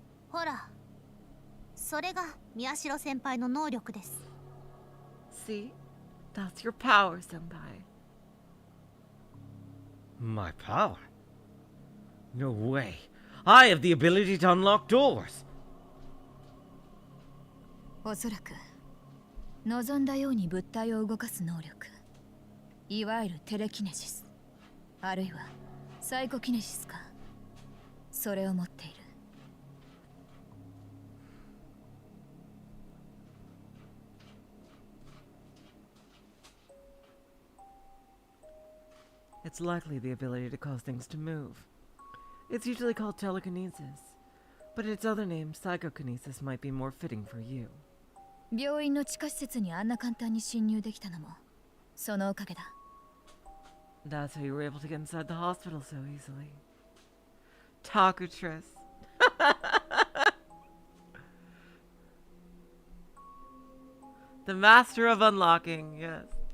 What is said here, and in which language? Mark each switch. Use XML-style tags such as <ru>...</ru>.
<ja>ほら、それが宮代先輩の能力です。</ja> <en>See? That's your power, Senpai. My power? No way. I have the ability to unlock doors.</en> <ja>おそらく望んだように物体を動かす能力、いわゆるテレキネシス、あるいはサイコキネシスか、それを持っている。</ja> <en>It's likely the ability to cause things to move. It's usually called telekinesis, but its other name, psychokinesis, might be more fitting for you.</en> <ja>病院の地下施設にあんな簡単に侵入できたのもそのおかげだ。</ja> <en>That's how you were able to get inside the hospital so easily. Takutress. The master of unlocking, yes.</en>